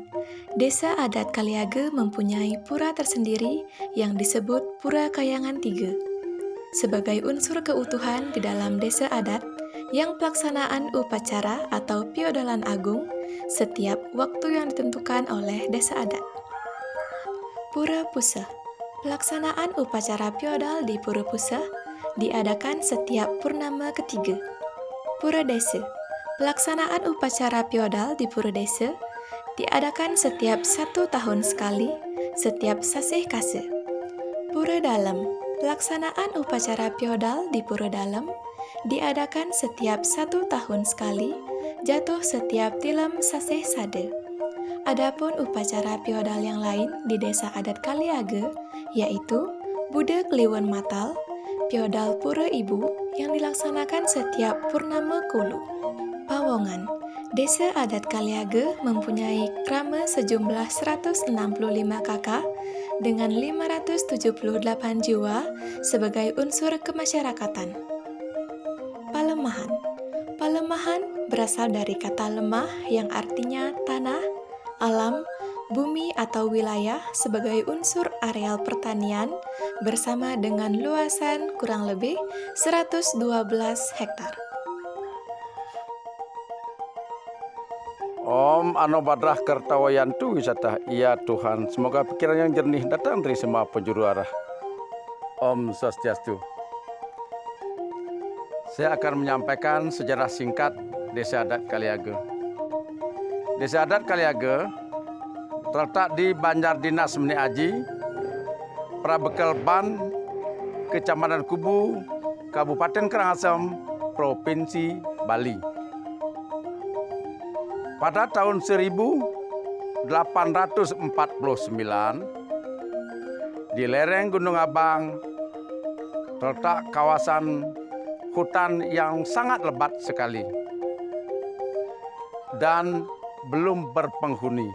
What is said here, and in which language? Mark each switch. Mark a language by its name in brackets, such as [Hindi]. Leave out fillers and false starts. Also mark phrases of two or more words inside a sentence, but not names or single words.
[Indonesian] Desa adat Kaliage mempunyai pura tersendiri yang disebut Pura Kayangan 3. Sebagai unsur keutuhan di dalam desa adat yang pelaksanaan upacara atau piodalan agung setiap waktu yang ditentukan oleh desa adat. Pura Pusa. Pelaksanaan upacara piodal di Pura Pusa diadakan setiap purnama ketiga. Pura Desa. Pelaksanaan upacara piodal di Pura Desa diadakan setiap 1 tahun sekali, setiap sasih kase. Pura Dalam. Pelaksanaan upacara piodal di Pura Dalam diadakan setiap 1 tahun sekali, jatuh setiap tilam sasih sade. Adapun upacara piodal yang lain di desa adat Kaliage, yaitu Bude Kliwon Matal, piodal Pura Ibu yang dilaksanakan setiap purnama kulu. Pawongan. Desa adat Kaliage mempunyai krama sejumlah 165 kakak dengan 578 jiwa sebagai unsur kemasyarakatan. Palemahan. Palemahan berasal dari kata lemah yang artinya tanah, alam, bumi atau wilayah sebagai unsur areal pertanian bersama dengan luasan kurang lebih 112 hektar. [Sanskrit] Om Anobadrah Kertawayantu wisata, [Indonesian] ya Tuhan, semoga pikiran yang jernih datang dari semua penjuru arah. [Sanskrit] Om Swastiastu. [Indonesian] Saya akan menyampaikan sejarah singkat Desa Adat Kaliage. Desa Adat Kaliage terletak di Banjar Dinas Manik Haji, Prabekel Ban, Kecamatan Kubu, Kabupaten Karangasem, Provinsi Bali. Pada tahun 1849, di lereng Gunung Abang terletak kawasan hutan yang sangat lebat sekali dan belum berpenghuni.